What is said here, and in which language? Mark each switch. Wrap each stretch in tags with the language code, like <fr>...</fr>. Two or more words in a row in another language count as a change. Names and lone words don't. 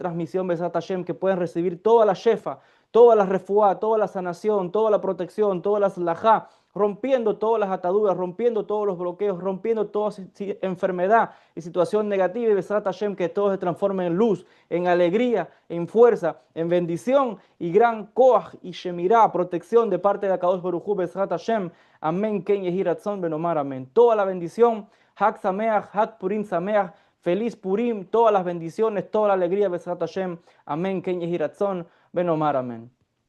<es>transmisión</es> <he>בעזרת השם,</he> <es>que pueden recibir toda la shefa, toda la refuá, toda la sanación, toda la protección, toda la slajá, rompiendo todas las ataduras, rompiendo todos los bloqueos, rompiendo toda enfermedad y situación negativa, y Besrat Hashem, que todo se transforme en luz, en alegría, en fuerza, en bendición y gran koach y shemirá, protección de parte de</es> <he>הקדוש ברוך הוא, בעזרת השם,</he> <es>amén,</es> <he>כן יהי רצון ונאמר,</he> <es>amén. Toda la bendición,</es> <he>חג שמח, חג פורים שמח,</he> <es>feliz Purim, todas las bendiciones, toda la alegría,</es> <he>בעזרת השם, אמן, כן יהי רצון ונאמר,</he> <es>amén.</es>